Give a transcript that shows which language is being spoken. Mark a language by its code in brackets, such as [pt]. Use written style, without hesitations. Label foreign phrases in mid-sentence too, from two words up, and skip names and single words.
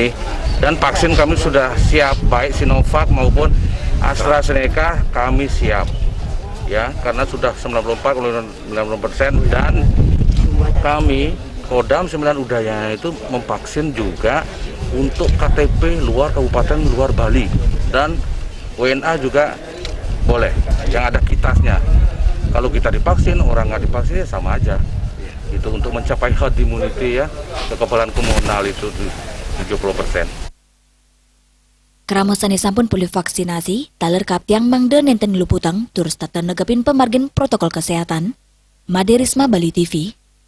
[id] Dan vaksin kami sudah siap, baik Sinovac maupun AstraZeneca kami siap, ya karena sudah 94,90% dan kami Kodam 9 Udayana itu memvaksin juga untuk KTP luar kabupaten luar Bali dan WNA juga boleh yang ada kitasnya. Kalau kita divaksin, orang nggak divaksin ya sama aja. Itu untuk mencapai [en] herd immunity [id] ya, kekebalan komunal itu 70%. [ban] Keramasane sampun pulih vaksinasi, taler kaptiang mangde nenten luputang, turus tata negepin pemargin protokol kesehatan. [id] Made Risma Bali TV.